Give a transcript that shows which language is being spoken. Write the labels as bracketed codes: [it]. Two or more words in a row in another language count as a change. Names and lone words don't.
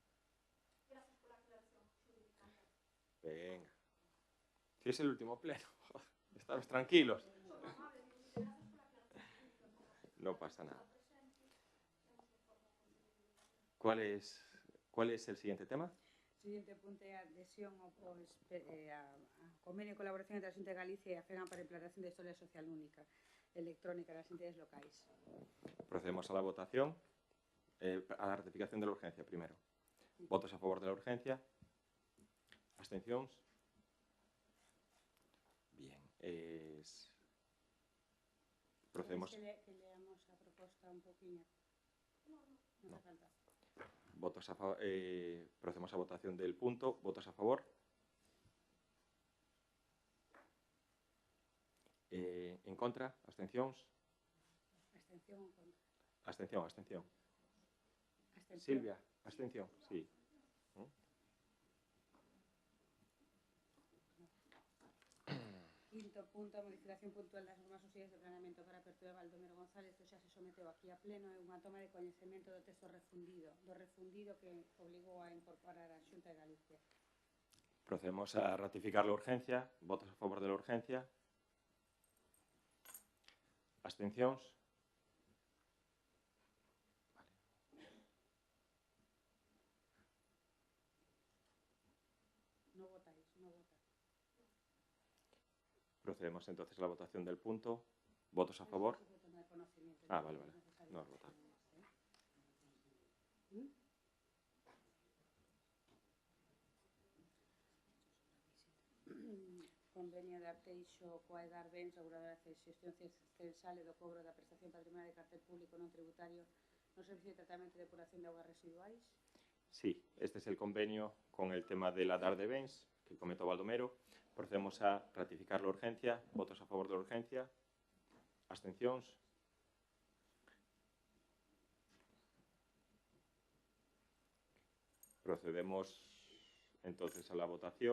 [es] Venga. Si es el último pleno, estaros tranquilos. No pasa nada. ¿Cuál es el siguiente tema? [gl] O siguiente punto é a adhesión ao convenio de colaboración entre a Xunta de Galicia e a FEGAN para a implantación da historia social única electrónica das entidades locais. [es] Procedemos a la votación, a la ratificación de la urgencia primero. ¿Votos a favor de la urgencia? ¿Abstencións? Bien. Procedemos. [gl] Que leamos a proposta un poquinho. Non [es] hace falta. Procedemos a votación del punto. ¿Votos a favor? ¿En contra? ¿Abstencións? [gl] Abstención ou contra? Abstención. Abstención. [es] Silvia, abstención, sí. [gl] Quinto punto, a modificación puntual das normas sociais de planeamento para a apertura de Baldomero González, que xa se someteu aquí a pleno, é unha toma de coñecemento do texto refundido, que obligou a incorporar a Xunta de Galicia. [es] Procedemos a ratificar la urgencia. ¿Votos a favor de la urgencia? ¿Abstencións? No votáis, no votáis. Procedemos entonces a la votación del punto. ¿Votos a favor? Vale. No has votado. [gl] Convenio de Arteixo coa Edar Bens, reguladora de xestión censal e do cobro da prestación patrimonial de cartel público non tributario no servicio de tratamento e depuración de augas residuais. [es] Sí, este es el convenio con el tema de la DAR de Bens, que comentó Baldomero. Procedemos a ratificar la urgencia. ¿Votos a favor de la urgencia? ¿Abstencións? Procedemos entonces a la votación.